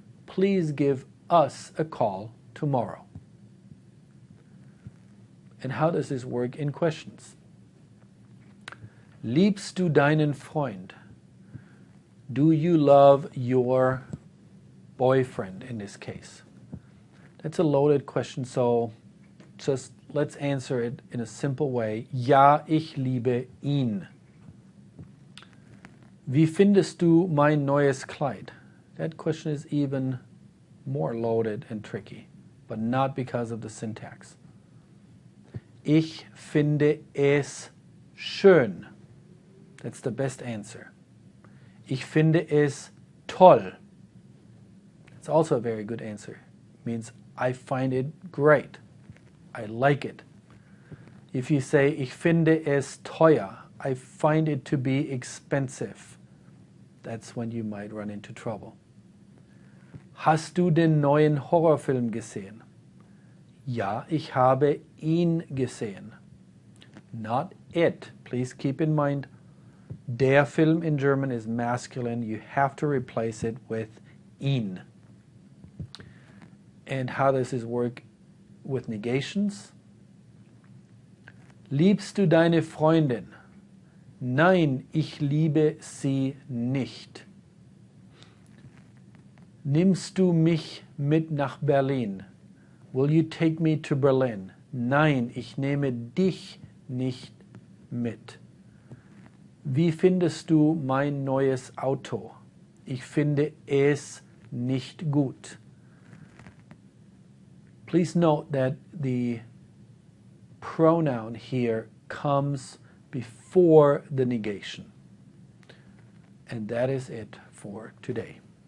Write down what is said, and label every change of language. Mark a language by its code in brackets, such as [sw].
[en] Please give us a call tomorrow. And how does this work in questions? [de] Liebst du deinen Freund? [en] Do you love your boyfriend in this case? That's a loaded question, so just let's answer it in a simple way. [de] Ja, ich liebe ihn. Wie findest du mein neues Kleid? [en] That question is even more loaded and tricky, but not because of the syntax. [de] Ich finde es schön. [en] That's the best answer. [de] Ich finde es toll. [en] That's also a very good answer. It means I find it great. I like it. If you say, [de] ich finde es teuer, [en] I find it to be expensive, that's when you might run into trouble. [de] Hast du den neuen Horrorfilm gesehen? Ja, ich habe ihn gesehen. [en] Not it. Please keep in mind, der Film in German is masculine. You have to replace it with ihn. And how does this work with negations? [de] Liebst du deine Freundin? Nein, ich liebe sie nicht. Nimmst du mich mit nach Berlin? [en] Will you take me to Berlin? [de] Nein, ich nehme dich nicht mit. Wie findest du mein neues Auto? Ich finde es nicht gut. [en] Please note that the pronoun here comes before the negation. And that is it for today.